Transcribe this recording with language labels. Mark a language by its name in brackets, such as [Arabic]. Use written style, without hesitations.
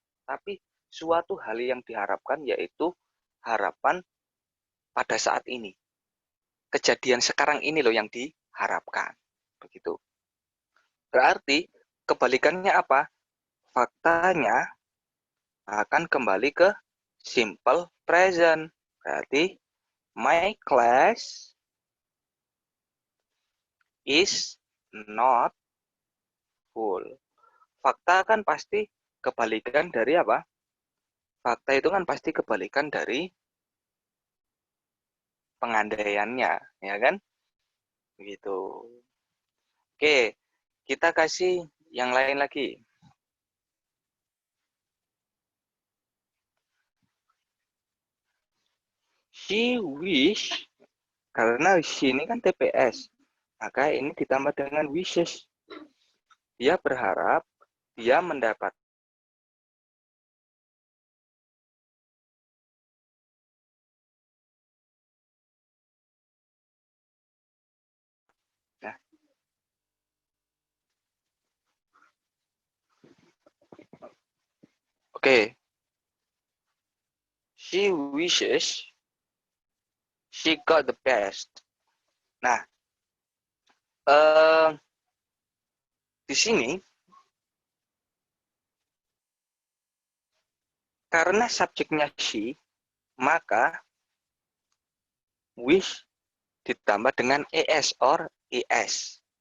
[Indonesian] Tapi suatu hal yang diharapkan yaitu harapan pada saat ini. Kejadian sekarang ini loh yang diharapkan. Begitu. Berarti kebalikannya apa? Faktanya akan kembali ke simple present. Berarti [English] my class is not full. [Indonesian] Fakta kan pasti kebalikan dari apa? Fakta itu kan pasti kebalikan dari pengandaiannya, ya kan? Begitu. Oke, kita kasih yang lain lagi. [English] She wish, [Indonesian] karena she ini kan TPS, maka ini ditambah dengan wishes. Dia berharap dia mendapat. Nah, oke. [English] She wishes she got the best. [Indonesian] Nah, di sini karena subjeknya she, maka wish ditambah dengan es or es.